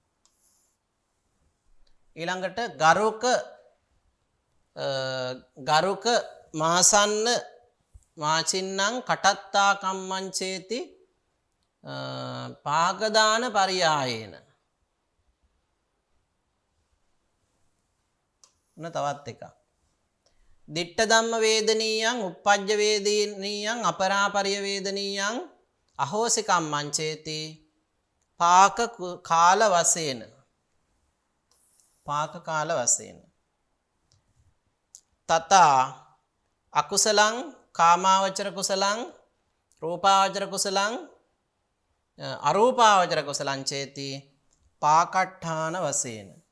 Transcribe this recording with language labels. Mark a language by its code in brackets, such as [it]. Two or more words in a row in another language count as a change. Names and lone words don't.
[pi] ඊළඟට ගරුක මාසන්න මාචින්නම් කටත්තා කම්මංචේති පාගදාන පරියායේන. [si] තවත් එකක් [pi] ditta dhamma vedaniyan uppajja vedaniyan aparapariya vedaniyan ahosi kamman cheti පාක කාල වශයෙන් තථා අකුසලං කාමාවචර කුසලං රූපාවචර කුසලං අරූපාවචර කුසලං චේති පාකට්ඨාන වශයෙන්.